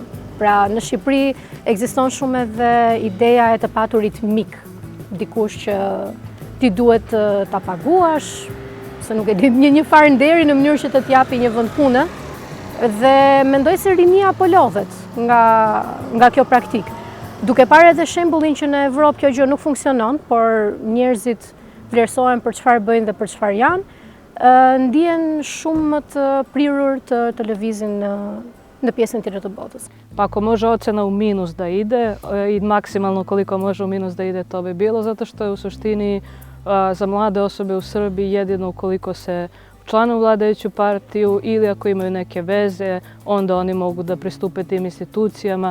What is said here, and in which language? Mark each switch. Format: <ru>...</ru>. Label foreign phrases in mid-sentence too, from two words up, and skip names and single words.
<sq>Pra në Shqipëri ekziston shumë edhe ideja e të paturit mik, dikush që ti duhet ta paguash, se nuk e di një farë nderi në mënyrë që të t'japi një vend pune, dhe mendoj se rinia po lodhet nga kjo praktikë. Duke parë edhe shembullin që në Evropë kjo gjë nuk funksionon, por njerëzit vlerësohen për çfarë bëjnë dhe për çfarë janë, ndihen shumë më të prirur të lëvizin në pjesën tjetër të botës.</sq> <sr>Pa ako može ocena u minus da ide i maksimalno koliko može u minus da ide, to bi bilo, zato što je u suštini za mlade osobe u Srbiji jedino ukoliko se učlane u vladajuću partiju ili ako imaju neke veze, onda oni mogu da pristupe tim institucijama.</sr>